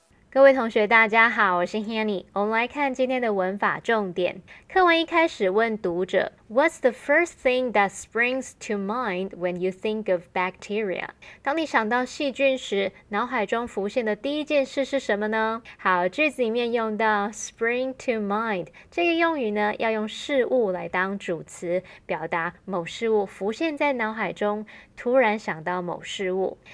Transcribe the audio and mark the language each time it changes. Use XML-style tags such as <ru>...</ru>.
<zh>各位同学大家好，我是 Hanny。我们来看今天的文法重点。课文一开始问读者</zh> <en>What's the first thing that springs to mind when you think of bacteria?</en> <zh>当你想到细菌时，脑海中浮现的第一件事是什么呢？好，句子里面用到 spring to mind 这个用语呢，要用事物来当主词，表达某事物浮现在脑海中，突然想到某事物。</zh>